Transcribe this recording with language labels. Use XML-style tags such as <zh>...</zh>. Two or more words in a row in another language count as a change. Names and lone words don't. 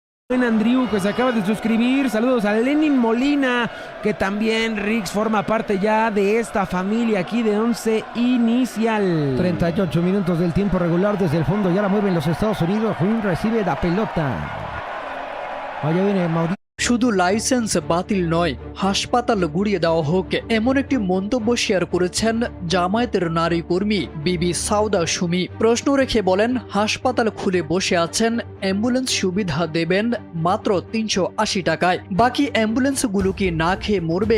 <es>Andrew, que se acaba de suscribir. Saludos a Lenin Molina, que también Rix forma parte ya de esta familia aquí de 11 inicial. 38 minutos del tiempo regular desde el fondo. Ya la mueven los Estados Unidos. Juin recibe la pelota. Allá viene Mauricio.</es> <bn>শুধু লাইসেন্স বাতিল নয়, হাসপাতাল গুড়িয়ে দেওয়া হোক, এমন একটি মন্তব্য শেয়ার করেছেন জামায়াতের নারী কর্মী বিবি সাউদা সুমি। প্রশ্ন রেখে বলেন, হাসপাতাল খুলে বসে আছেন, অ্যাম্বুলেন্স সুবিধা দেবেন মাত্র 380 টাকায়, বাকি অ্যাম্বুলেন্সগুলো কি না খেয়ে মরবে?</bn>